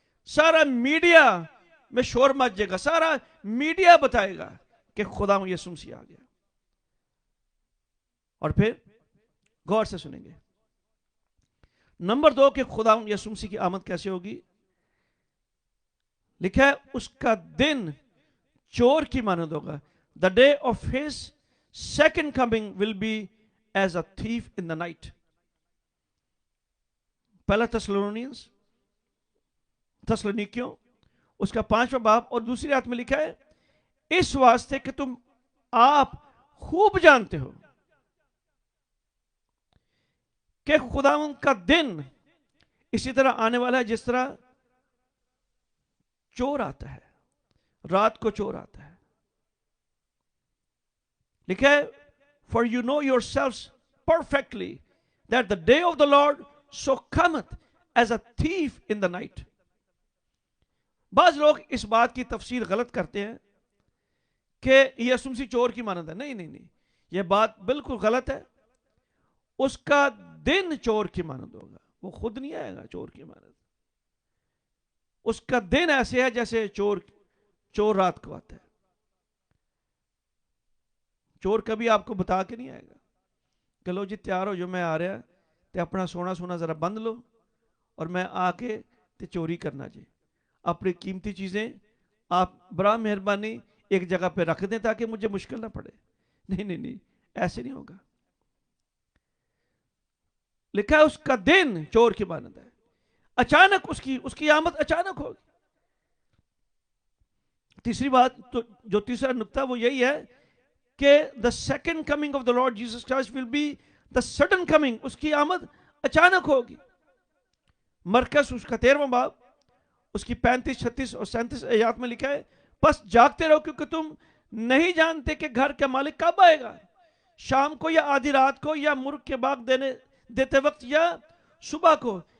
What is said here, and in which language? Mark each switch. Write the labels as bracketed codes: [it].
[ur] سارا میڈیا میں شور مچ جائے گا, سارا میڈیا بتائے گا کہ خدا یسوع مسیح آ گیا. اور پھر غور سے سنیں گے نمبر 2 کہ خدا یسوع مسیح کی آمد کیسے ہوگی. لکھا ہے اس کا دن چور کی مانند ہوگا. [en] The day of his second coming will be as a thief in the night. [ur] پہلا تسلونیکیوں اس کا 5واں باب اور دوسری آیت میں لکھا ہے اس واسطے کہ تم آپ خوب جانتے ہو کہ خداوند کا دن اسی طرح آنے والا ہے جس طرح چور آتا ہے، رات کو چور آتا ہے. لکھا ہے [en] for you know yourselves perfectly that the day of the Lord so cometh as a thief in the night. [ur] بعض لوگ اس بات کی تفسیر غلط کرتے ہیں کہ یسوع مسیح چور کی مانند ہے. نہیں نہیں نہیں، یہ بات بالکل غلط ہے. اس کا دن چور کی مانند ہوگا، وہ خود نہیں آئے گا چور کی مانند. اس کا دن ایسے ہے جیسے چور رات کو آتا ہے. چور کبھی آپ کو بتا کے نہیں آئے گا کہ لو جی تیار ہو جو میں آ رہا تے اپنا سونا ذرا بند لو اور میں آ کے تے چوری کرنا جی. اپنی قیمتی چیزیں آپ برا مہربانی ایک جگہ پہ رکھ دیں تاکہ مجھے مشکل نہ پڑے. نہیں نہیں نہیں، ایسے نہیں ہوگا. لکھا ہے اس کا دن چور کی مانند ہے. اچانک اس کی آمد اچانک ہوگی. تیسری بات تو جو تیسرا نقطہ وہ یہی ہے کہ [en] the second coming of the Lord Jesus Christ will be the sudden coming. [ur] اس کی آمد اچانک ہوگی. مرکز اس کا 13واں باب اس کی 35, 36 اور 37 آیات میں لکھا ہے بس جاگتے رہو کیونکہ تم نہیں جانتے کہ گھر کا مالک کب آئے گا، شام کو یا آدھی رات کو یا مرغ کے باغ دیتے وقت یا صبح کو.